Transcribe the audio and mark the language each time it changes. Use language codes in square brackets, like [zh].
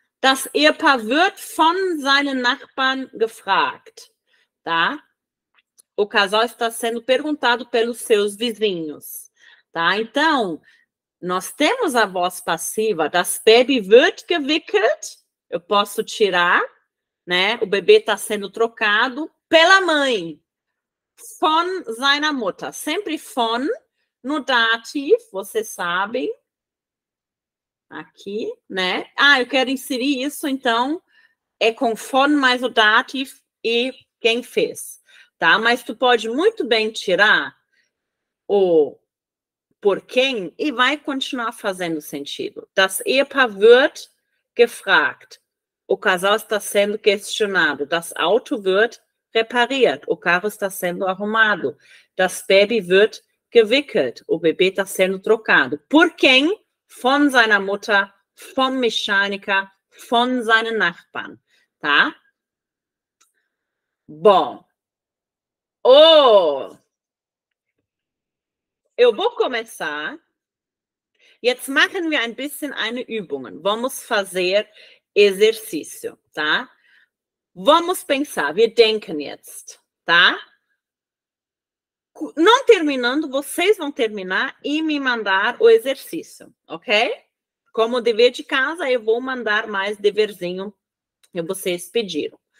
[de] Das Ehepaar wird von seinen Nachbarn gefragt, tá? [pt] O casal está sendo perguntado pelos seus vizinhos, tá? Então, nós temos a voz passiva, [de] das Baby wird gewickelt, [pt] eu posso tirar, né? O bebê está sendo trocado pela mãe. [de] Von seiner Mutter. [pt] Sempre von no dativ, vocês sabem. Aqui, né? Ah, eu quero inserir isso, então é com von mais o dativ e quem fez, tá? Mas tu pode muito bem tirar o por quem e vai continuar fazendo sentido. [de] Das Ehepaar wird gefragt. [pt] O casal está sendo questionado. [de] Das Auto wird repariert. [pt] O carro está sendo arrumado. [de] Das Baby wird gewickelt. [pt] O bebê está sendo trocado. Por quem? [de] Von seiner Mutter, vom Mechaniker, von seinen Nachbarn. Tá? Bom. [pt] Eu vou começar. [de] Jetzt machen wir ein bisschen eine Übung. [pt] Vamos fazer exercício, tá? Vamos pensar. [de] Wir denken jetzt, [pt] tá? Não terminando, vocês vão terminar e me mandar o exercício, ok? Como dever de casa, eu vou mandar mais deverzinho que vocês pediram.